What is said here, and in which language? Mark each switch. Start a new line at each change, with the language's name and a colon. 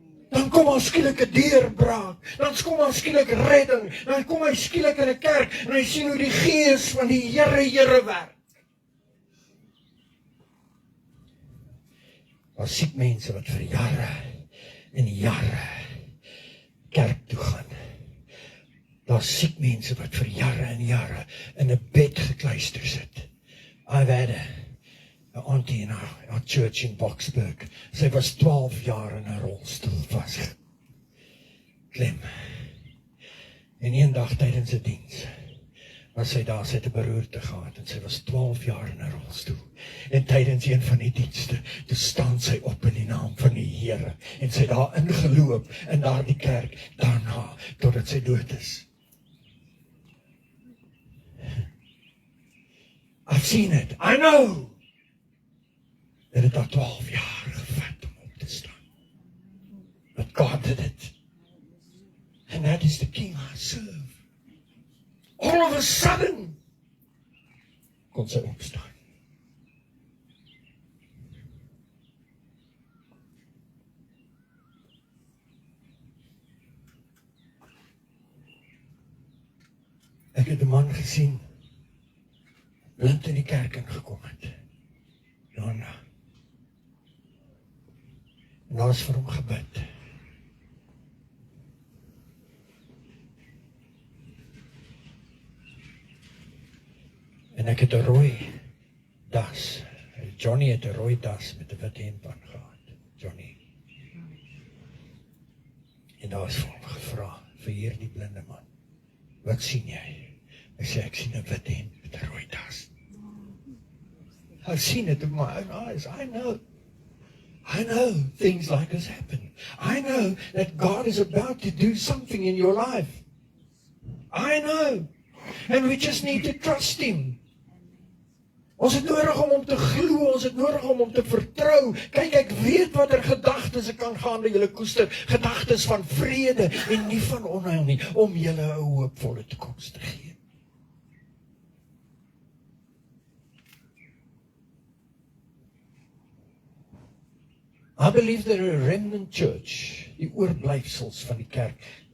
Afrikaans: Dan kom daar skielik 'n deurbraak, dan kom daar skielik redding, dan kom hy skielik in 'n kerk en hy sien hoe die gees van die Here werk. Daar siek mense wat vir jare en jare kerk toe gaan. Daar siek mense wat vir jare en jare in 'n bed gekluister sit.
English: I've had a auntie in our church in Boksburg.
Afrikaans: Sy was 12 jaar in 'n rolstoel vas. Klem. En eendag tydens 'n diens was sy daar, sy het 'n beroerte gehad en sy was 12 jaar in 'n rolstoel. En tydens een van die dienste, toe staan sy op in die naam van die Here en sy het daar ingeloop in daardie kerk daarna totdat sy dood is.
English: I've seen it. I know.
Afrikaans: Dat het al 12 jaar gevat om op te staan.
English: But God did it. And that is the King I serve. All of a sudden
Afrikaans: kon sy opstaan. Ek het 'n man gesien, blind in die kerk ingekom het. Jana. En daar is vir hom gebid. En ek het 'n rooi das. Johnny het 'n rooi das met 'n wit hemp aan gehad. Johnny. En daar is vir hom gevra, vir hierdie blinde man, wat sien jy? Hy sê, ek sien 'n wit hemp met 'n rooi das.
English: I've seen it with my own eyes. I know things like this happen. I know that God is about to do something in your life. I know. And we just need to trust Him.
Afrikaans: Ons het nodig om te glo, ons het nodig om te vertrou. Kyk, ek weet wat gedagtes ek kan gaan by julle koester. Gedagtes van vrede en nie van onheil nie, om julle 'n hoopvolle toekoms te gee.
English: I believe there are a remnant church,
Afrikaans: die oorblyfsels van die kerk.